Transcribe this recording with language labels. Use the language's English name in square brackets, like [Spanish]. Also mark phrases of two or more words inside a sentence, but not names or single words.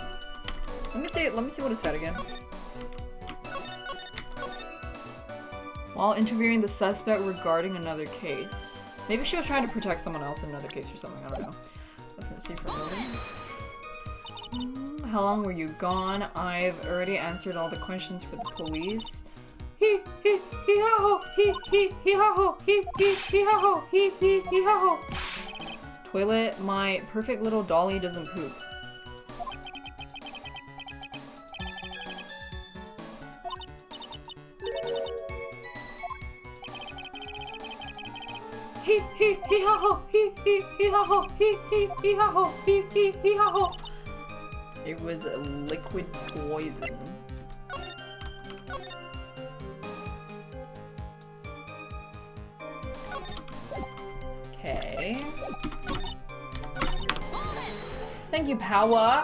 [English] Let me see what it said again. while interviewing the suspect regarding another case. Maybe she was trying to protect someone else in another case or something, I don't know. Let's see for a moment. How long were you gone? I've already answered all the questions for the police. He ha ho, he ha ho, he ha ho, he ha ho. Toilet, my perfect little dolly doesn't poop. He ha ho, he ha ho, he ha ho, he ha ho. It was a liquid poison. Okay. Thank you, Power.